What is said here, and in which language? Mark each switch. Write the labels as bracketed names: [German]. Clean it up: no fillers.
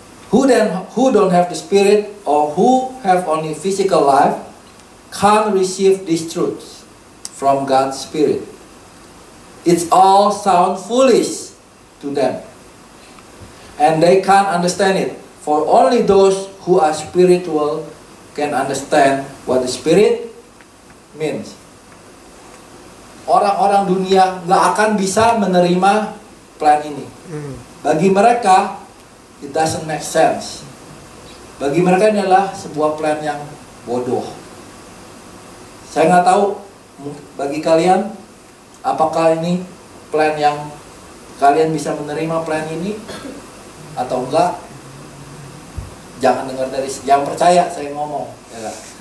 [English] who don't have the Spirit or who have only physical life can't receive these truths from God's Spirit. It's all sound foolish to them, and they can't understand it. For only those who are spiritual can understand what the Spirit means. [Indonesian] Orang-orang dunia nggak akan bisa menerima plan ini. Bagi mereka, [English] it doesn't make sense. [Indonesian] Bagi mereka ini adalah sebuah plan yang bodoh. Saya nggak tahu bagi kalian, apakah ini plan yang kalian bisa menerima plan ini atau enggak? Jangan dengar dari yang percaya saya ngomong, ya kan?